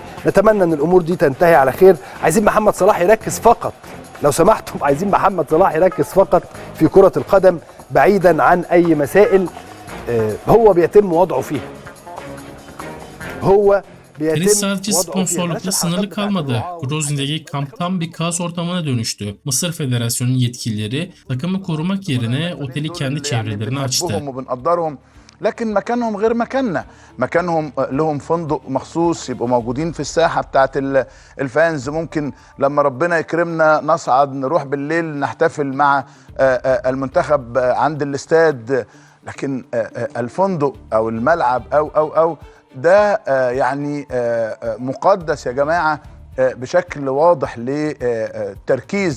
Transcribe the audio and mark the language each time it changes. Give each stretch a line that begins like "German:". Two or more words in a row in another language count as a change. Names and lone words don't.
Arabic: نتمنى أن الأمور دي تنتهي على خير. عايزين محمد صلاح يركز فقط لو سمحتم عايزين محمد صلاح يركز فقط في كرة القدم بعيدا عن أي مسائل هو بيتم وضعه فيها. هو
Turkish: Kriz sadece sponsorlukla sınırlı kalmadı. Grozny'deki kamp tam bir kaos ortamına dönüştü. Mısır Federasyonu yetkilileri takımı korumak yerine oteli kendi çevrelerine açtı.
Arabic: لكن مكانهم غير مكاننا، مكانهم لهم فندق مخصوص يبقوا موجودين في الساحة بتاعت الفانز. ممكن لما ربنا يكرمنا نصعد نروح بالليل نحتفل مع المنتخب عند الاستاد، لكن الفندق او الملعب او ده يعني مقدس يا جماعة بشكل واضح للتركيز.